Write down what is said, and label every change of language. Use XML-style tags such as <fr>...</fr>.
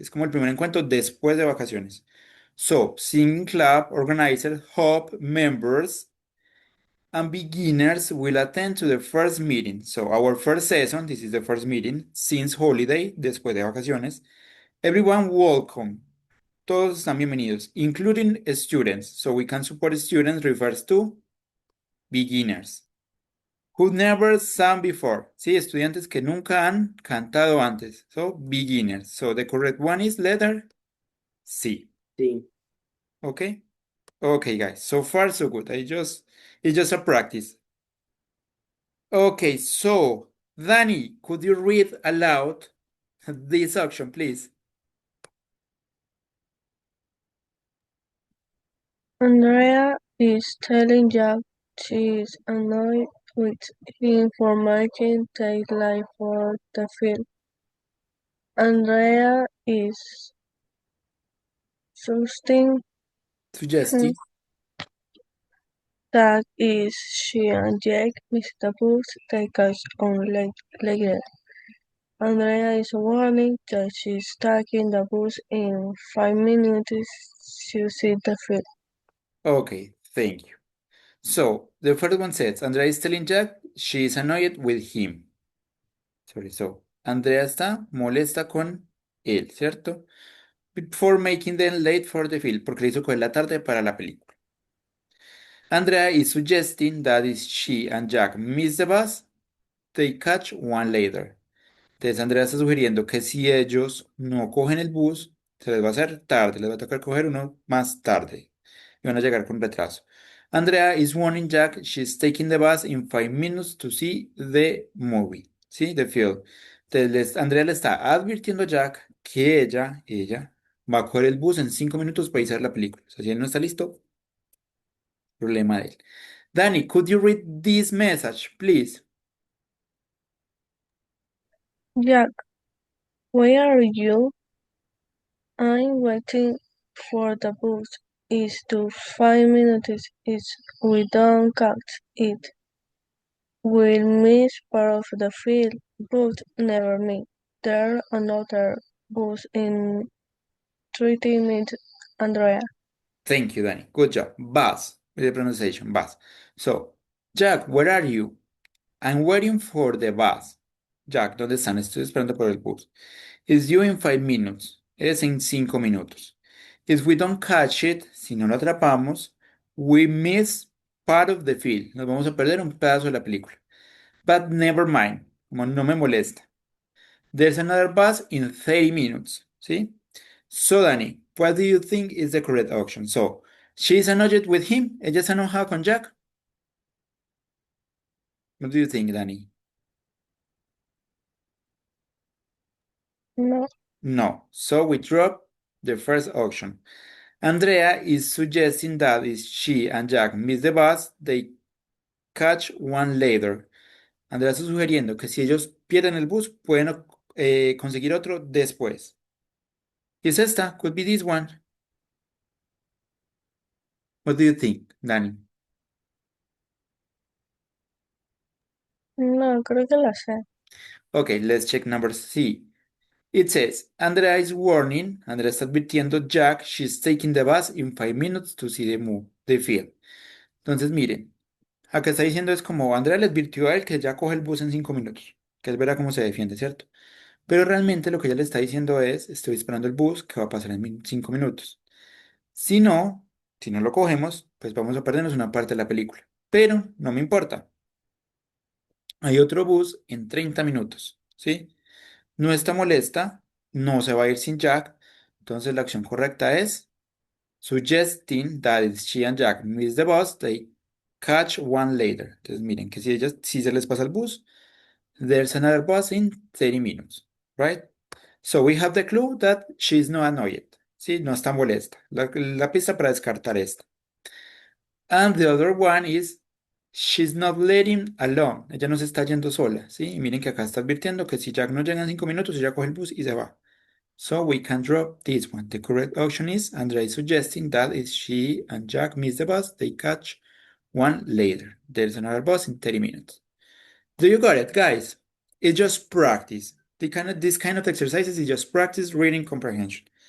<es>Es como el primer encuentro después de vacaciones.</es> <en>So, singing club organizers hope members and beginners will attend to the first meeting. So, our first season, this is the first meeting since holiday,</en> <es>después de vacaciones.</es> <en>Everyone welcome.</en> <es>Todos están bienvenidos,</es> <en>including students. So, we can support students refers to beginners. Who never sang before.</en> <es>Sí, estudiantes que nunca han cantado antes.</es> <en>So, beginners. So, the correct one is letter C.</en> <es>sí.</es> <en>Okay? Okay, guys. So far, so good. It's just a practice. Okay, so, Danny, could you read aloud this option, please? Andrea is telling Jack she is annoyed with him for making deadline for the film. Andrea is suggesting Suggesting. that is she and Jack miss the bus they catch on later. Andrea is warning that she's taking the bus in 5 minutes to see the film. Okay, thank you. So, the first one says, Andrea is telling Jack she is annoyed with him.</en> <es>Sorry, so, Andrea está molesta con él, ¿cierto?</es> <en>For making them late for the film,</en> <es>porque le hizo coger la tarde para la película.</es> <en>Andrea is suggesting that if she and Jack miss the bus, they catch one later.</en> <es>Entonces Andrea está sugiriendo que si ellos no cogen el bus, se les va a hacer tarde, les va a tocar coger uno más tarde. y van a llegar con retraso.</es> <en>Andrea is warning Jack she's taking the bus in 5 minutes to see the movie, ¿sí? The film.</en> <es>Entonces, Andrea le está advirtiendo a Jack que ella va a coger el bus en 5 minutos para irse a ver la película. O sea, si él no está listo, problema de él.</es> <en>Danny, could you read this message, please? Jack, where are you? I'm waiting for the bus. It's to 5 minutes. It's we don't catch it. We'll miss part of the field, but never me. There another bus in 30 minutes, Andrea. Thank you, Danny. Good job. Bus, with the pronunciation, bus. So, Jack, where are you? I'm waiting for the bus. Jack,</en> <es>¿dónde están? Estoy esperando por el bus.</es> <en>It's due in 5 minutes.</en> <es>Es en 5 minutos.</es> <en>If we don't catch it,</en> <es>si no lo atrapamos,</es> <en>we miss part of the film.</en> <es>Nos vamos a perder un pedazo de la película.</es> <en>But never mind.</en> <es>Como no me molesta.</es> <en>There's another bus in 30 minutes. ¿Sí? So, Danny, what do you think is the correct option? So, she's annoyed with him.</en> <es>Ella está enojada con Jack.</es> <en>What do you think, Danny? No, No. So we drop the first option. Andrea is suggesting that if she and Jack miss the bus, they catch one later.</en> <es>Andrea está sugiriendo que si ellos pierden el bus, pueden conseguir otro después. ¿Es esta?</es> <en>Could be this one. What do you think, Danny?</en> <es>no, creo que la sé.</es> <en>Okay, let's check number C. It says, Andrea is warning,</en> <es>Andrea está advirtiendo Jack,</es> <en>she's taking the bus in 5 minutes to see the film.</en> <es>Entonces, miren, acá está diciendo es como Andrea le advirtió a él que ya coge el bus en 5 minutos, que él verá cómo se defiende, ¿cierto? Pero realmente lo que ella le está diciendo es, estoy esperando el bus que va a pasar en 5 minutos. Si no, si no lo cogemos, pues vamos a perdernos una parte de la película. Pero no me importa. Hay otro bus en 30 minutos, ¿sí? No está molesta, no se va a ir sin Jack. Entonces la acción correcta es</es> <en>suggesting that if she and Jack miss the bus, they catch one later.</en> <es>Entonces miren que si se les pasa el bus,</es> <en>there's another bus in 30 minutes, right? So we have the clue that she's not annoyed.</en> <es>Sí, no está molesta. La pista para descartar esta.</es> <en>And the other one is she's not letting alone.</en> <es>Ella no se está yendo sola, ¿sí? Y miren que acá está advirtiendo que si Jack no llega en 5 minutos, ella coge el bus y se va.</es> <en>So we can drop this one. The correct option is Andrea is suggesting that if she and Jack miss the bus, they catch one later. There's another bus in 30 minutes. Do you got it, guys? It's just practice. This kind of exercises is just practice reading comprehension.</en>